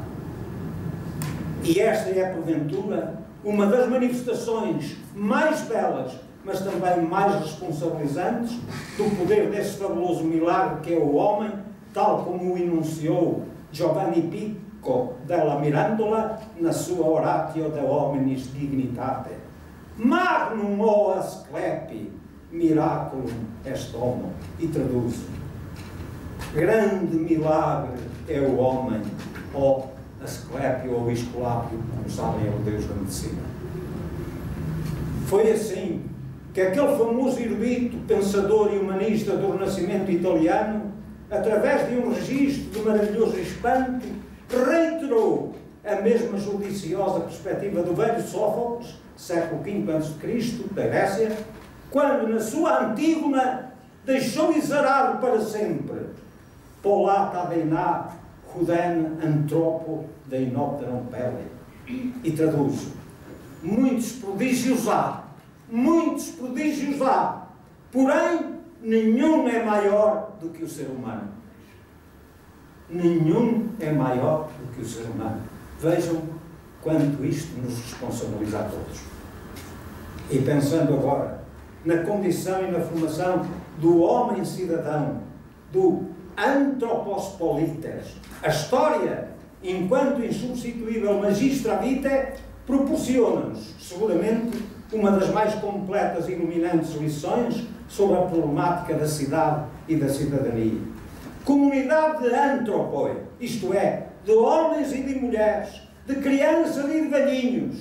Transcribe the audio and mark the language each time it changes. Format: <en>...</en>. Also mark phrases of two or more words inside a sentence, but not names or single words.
<pt>E esta é, porventura, uma das manifestações mais belas, mas também mais responsabilizantes, do poder desse fabuloso milagre que é o homem, tal como o enunciou Giovanni Pico della Mirandola na sua Oratio de Hominis Dignitate.</pt> <la>Magnum o asclepi, miraculum est homo.</la> <pt>E traduz: grande milagre é o homem, ó Asclepio ou Esculápio, como sabem, é o Deus da medicina. Foi assim que aquele famoso erudito, pensador e humanista do Renascimento italiano, através de um registro de maravilhoso espanto, reiterou a mesma judiciosa perspectiva do velho Sófocles, século V a.C., da Grécia, quando, na sua Antígona, deixou exarado para sempre:</pt> <el>Πολλὰ τὰ δεινὰ κοὐδὲν ἀνθρώπου δεινότερον πέλει.</el> <pt>E traduz: muitos prodígios há, porém nenhum é maior do que o ser humano. Nenhum é maior do que o ser humano. Vejam quanto isto nos responsabiliza a todos. E pensando agora na condição e na formação do homem cidadão, do</pt> <el>ἄνθρωπος πολίτης,</el> <pt>a história, enquanto insubstituível</pt> <la>magistra vitae,</la> <pt>proporciona-nos, seguramente, uma das mais completas e iluminantes lições sobre a problemática da cidade e da cidadania. Comunidade de antropoi, isto é, de homens e de mulheres, de crianças e de velhinhos.</pt>